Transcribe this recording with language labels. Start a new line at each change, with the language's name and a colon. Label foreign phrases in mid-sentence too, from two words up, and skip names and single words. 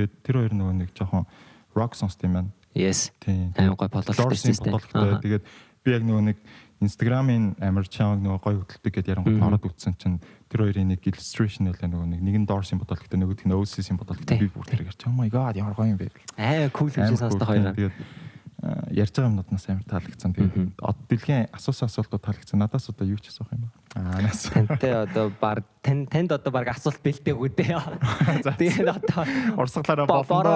Mongolian: Тэгээд тэр хоёр нөгөө нэг жоохон rock сонсд юм байна. Yes. Тийм. Амар гоё бодлоготой. Тэгээд би яг нөгөө нэг Instagram-ийн амар чанга нөгөө гоё хөдөлдөг гэдээ ярангууд ороод үзсэн чинь тэр хоёрын нэг illustration байлаа нөгөө нэг нь Doors-ийн бодлоготой нөгөөх нь Oasis-ийн бодлоготой би бүр тэрийг харж
English: oh my god
Mongolian: ямар гоё юм бэ. Амар cool юм шиг сонсдог хоёр. Тэгээд ярьж байгаа юмнууднаас амар таалагдсан. Тэгээд дэлхийн асуусан асуултууд таалагдсан. Надаас одоо юу ч асуух юм бэ? Анаас. Тантай одоо баг танд одоо баг асуулт бэлдээгүй дээ. Тэгээд одоо Урсгалаараа бороод